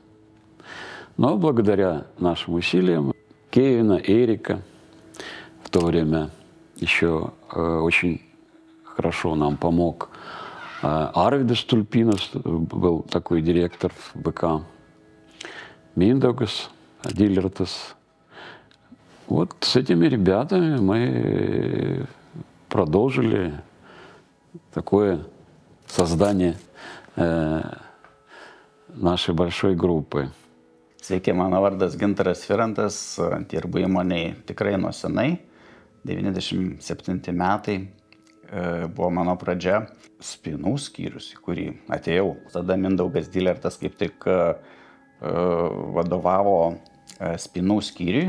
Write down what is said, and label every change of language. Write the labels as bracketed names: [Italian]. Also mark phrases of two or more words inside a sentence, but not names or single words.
[Russian] Но благодаря нашим усилиям Кевина, Эрика, в то время еще очень хорошо нам помог Арвидас Тульпинас, был такой директор в БК, Миндогас, Дилертас. Вот с этими ребятами мы продолжили такое создание нашей большой группы. [Lithuanian] Sveiki, mano vardas Gintaras Firantas, dirbu įmonėje tikrai nuo senai. 97 metai buvo mano pradžia. Spynų skyrius, į kurį atėjau. Tada Mindaugas Dilertas kaip tik vadovavo spynų skyriui.